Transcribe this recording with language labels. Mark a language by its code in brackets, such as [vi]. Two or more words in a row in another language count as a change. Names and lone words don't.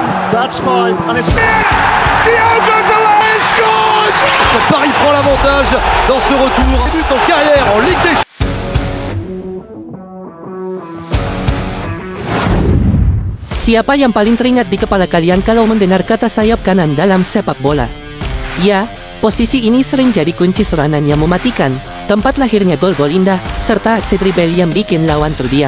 [en] That's five, and it's... Diogo Dalot scores! [fr] Paris prend l'avantage dans ce retour. Début en carrière en Ligue des Champions. [id] Siapa yang paling teringat di kepala kalian kalau mendengar kata sayap kanan dalam sepak bola? Ya, posisi ini sering jadi kunci serangan yang mematikan, tempat lahirnya gol-gol indah, serta aksi dribble yang bikin lawan terdiam.